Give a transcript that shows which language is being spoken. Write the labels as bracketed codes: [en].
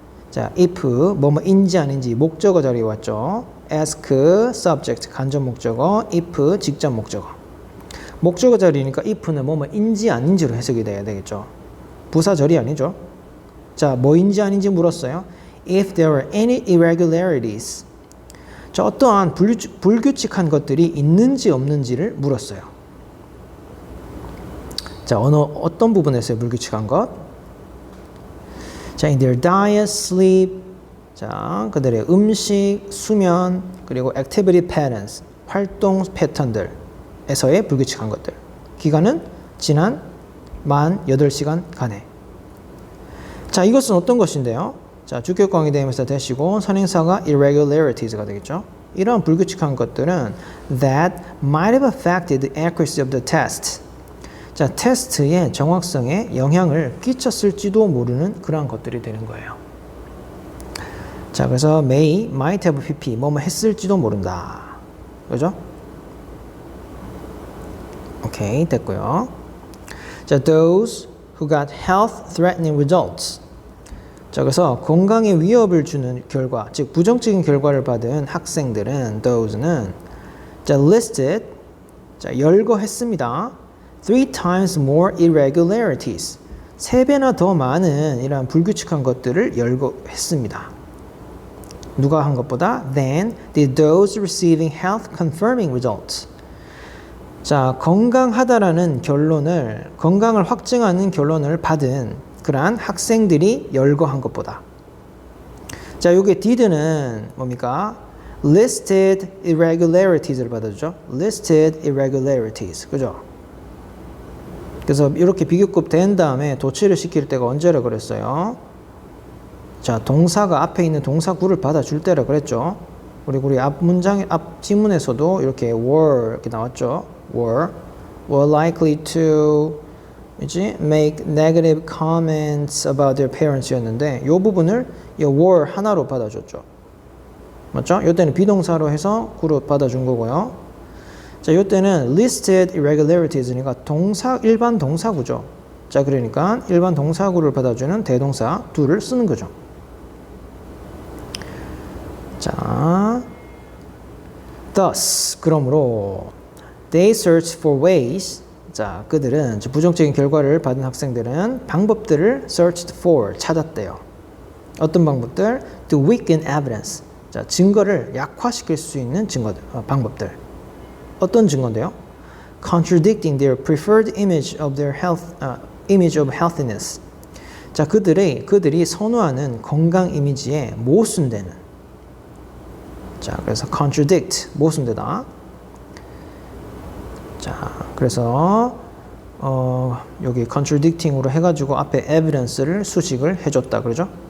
[ko] 자, if 뭐뭐인지 아닌지 목적어 자리에 왔죠. [en] ask subject [ko] 간접 목적어, if 직접 목적어. 목적어 자리니까 if는 뭐뭐인지 아닌지로 해석이 돼야 되겠죠. 부사절이 아니죠. 자, 뭐인지 아닌지 물었어요. [en] If there were any irregularities. [ko] 자, 어떠한 불규칙한 것들이 있는지 없는지를 물었어요. 자, 어떤 부분에서의 불규칙한 것? 자, [en] in their diet, sleep, [ko] 자, 그들의 음식, 수면, 그리고 [en] activity patterns, [ko] 활동 패턴들에서의 불규칙한 것들. 기간은 지난 만 8시간간에. 자, 이것은 어떤 것인데요? 자, 주격 관계 대명사 대시고 선행사가 irregularieties가 되겠죠. 이러한 불규칙한 것들은 [en] that might have affected the accuracy of the test. [ko] 자, 테스트의 정확성에 영향을 끼쳤을지도 모르는 그러한 것들이 되는 거예요. 자, 그래서 might have pp, 뭐뭐 했을지도 모른다. 그죠? 오케이, 됐고요. [en] 자, those who got health-threatening results. [ko] 자, 그래서 건강에 위협을 주는 결과, 즉 부정적인 결과를 받은 학생들은 those는 자, listed, 자, 열거했습니다. [en] 3 times more irregularities. [ko] 3배나 더 많은 이러한 불규칙한 것들을 열거했습니다. 누가 한 것보다? [en] Than did those receiving health confirming results. [ko] 자, 건강하다라는 결론을, 건강을 확증하는 결론을 받은 그러한 학생들이 열거한 것보다. 자, 요게 did는 뭡니까? [en] listed irregularieties [ko] 를 받아주죠. [en] listed irregularities. [ko] 그죠? 그래서 이렇게 비교급 된 다음에 도치를 시킬 때가 언제라 그랬어요? 자, 동사가 앞에 있는 동사구를 받아줄 때라 그랬죠. 그리고 우리 앞 지문에서도 이렇게 were 이렇게 나왔죠. [en] were likely to make negative comments about their parents [ko] 였는데 이 부분을 이 [en] were [ko] 하나로 받아줬죠. 맞죠? 이때는 비동사로 해서 구로 받아준 거고요. 자, 이때는 [en] listed irregularieties [ko] 니까 일반 동사구죠. 자, 그러니까 일반 동사구를 받아주는 대동사 do를 쓰는 거죠. [en] 자, thus [ko] 그러므로 [en] they search for ways. [ko] 자, 그들은 부정적인 결과를 받은 학생들은 방법들을 [en] searched for [ko] 찾았대요. 어떤 방법들? [en] To weaken evidence. [ko] 자, 증거를 약화시킬 수 있는 방법들. 어떤 증거인데요? [en] Contradicting their preferred image of their healthiness. [ko] 자, 그들이 선호하는 건강 이미지에 모순되는. 자, 그래서 contradict 모순되다. 자, 그래서 여기 contradicting으로 해가지고 앞에 evidence를 수식을 해줬다, 그러죠?